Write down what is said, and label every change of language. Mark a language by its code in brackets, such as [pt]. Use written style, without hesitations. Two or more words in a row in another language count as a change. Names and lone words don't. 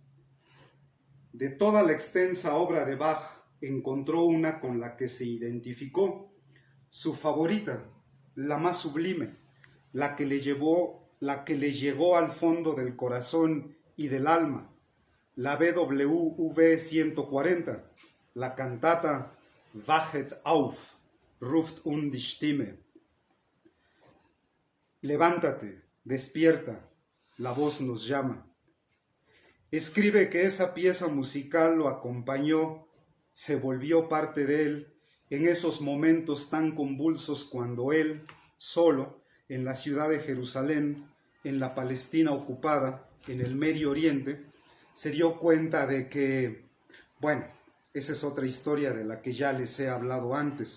[es] De toda la extensa obra de Bach, encontró una con la que se identificó, su favorita, la más sublime, la que le llegó al fondo del corazón y del alma, la BWV 140, la cantata Wachet auf, ruft die Stimme. Levántate, despierta, la voz nos llama. Escribe que esa pieza musical lo acompañó, se volvió parte de él en esos momentos tan convulsos cuando él, solo, en la ciudad de Jerusalén, en la Palestina ocupada, en el Medio Oriente, se dio cuenta de que, bueno, esa es otra historia de la que ya les he hablado antes.